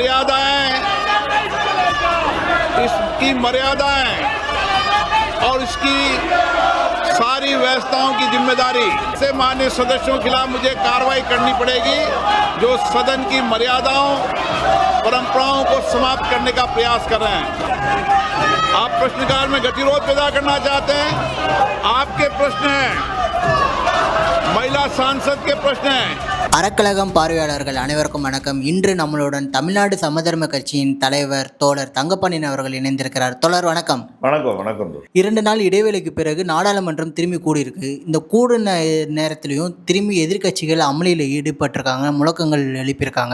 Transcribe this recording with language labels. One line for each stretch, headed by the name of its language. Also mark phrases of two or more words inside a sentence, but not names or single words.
Hindi: मर्यादाएं और इसकी सारी व्यवस्थाओं की जिम्मेदारी से माननीय सदस्यों के खिलाफ मुझे कार्रवाई करनी पड़ेगी जो सदन की मर्यादाओं परंपराओं को समाप्त करने का प्रयास कर रहे हैं। आप प्रश्नकाल में गतिरोध पैदा करना चाहते हैं, आपके प्रश्न हैं, महिला सांसद के प्रश्न हैं।
Tamil: அறக்கழகம் பார்வையாளர்கள் அனைவருக்கும் வணக்கம். இன்று நம்மளுடன் தமிழ்நாடு சமதர்ம கட்சியின் தலைவர் தோழர் தங்கப்பாண்டியன் அவர்கள் இணைந்திருக்கிறார். தோழர் வணக்கம். வணக்கம். வணக்கம். 2 நாள் இடைவேளைக்கு பிறகு நாடாளுமன்றம் திரும்பி கூடியிருக்கு. இந்த கூடின நேரத்திலையும் திரும்பி எதிர்கட்சிகள் அமளியில் ஈடுபட்டிருக்காங்க, முழக்கங்கள் எழுப்பியிருக்காங்க.